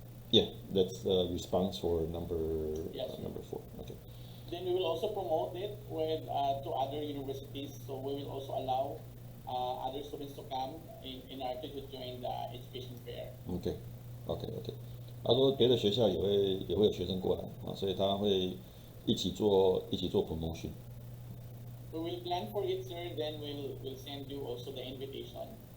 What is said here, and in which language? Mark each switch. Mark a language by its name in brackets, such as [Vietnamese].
[English] Yeah. That's the response for number 4. Okay. Then we will also promote it to other universities. So we will also allow other students to come in our to join the education fair. Okay. [Chinese] 他说别的学校也会有学生过来啊，所以他会一起做 promotion。 [English] We will plan for it, sir. Then we'll send you also the invitation.